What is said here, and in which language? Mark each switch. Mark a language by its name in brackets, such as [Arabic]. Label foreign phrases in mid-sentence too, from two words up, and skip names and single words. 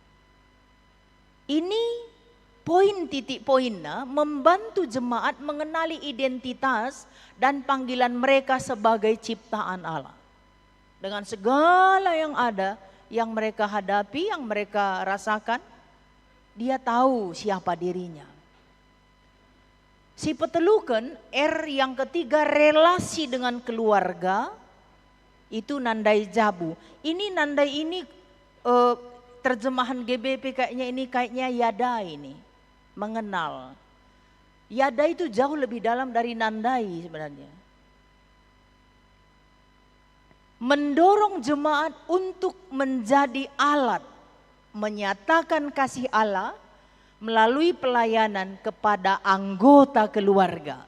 [Indonesian] Ini poin titik poinnya membantu jemaat mengenali identitas dan panggilan mereka sebagai ciptaan Allah. Dengan segala yang ada, yang mereka hadapi, yang mereka rasakan, dia tahu siapa dirinya. [Batak Karo] Si petelukan [Indonesian] R yang ketiga relasi dengan keluarga Itu [Batak Karo] nandai jabu. [Indonesian] Ini nandai ini terjemahan GBP kayaknya yada ini. Mengenal. Yada itu jauh lebih dalam dari nandai sebenarnya. Mendorong jemaat untuk menjadi alat menyatakan kasih Allah melalui pelayanan kepada anggota keluarga.